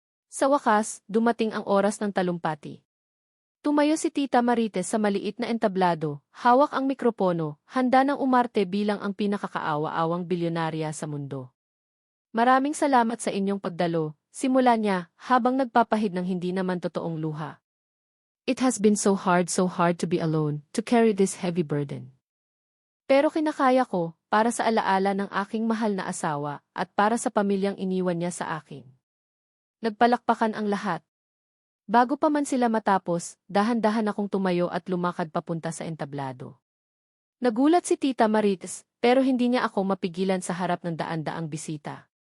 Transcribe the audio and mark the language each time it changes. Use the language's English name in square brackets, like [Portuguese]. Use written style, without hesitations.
[Filipino] Sa wakas, dumating ang oras ng talumpati. Tumayo si Tita Marites sa maliit na entablado, hawak ang mikropono, handa ng umarte bilang ang pinakakaawa-awang bilyonarya sa mundo. Maraming salamat sa inyong pagdalo, simula niya, habang nagpapahid ng hindi naman totoong luha. [English] It has been so hard to be alone, to carry this heavy burden. [Filipino] Pero kinakaya ko, para sa alaala ng aking mahal na asawa, at para sa pamilyang iniwan niya sa akin. Nagpalakpakan ang lahat. Bago pa man sila matapos, dahan-dahan akong tumayo at lumakad papunta sa entablado. Nagulat si Tita Marites, pero hindi niya ako mapigilan sa harap ng daan-daang bisita.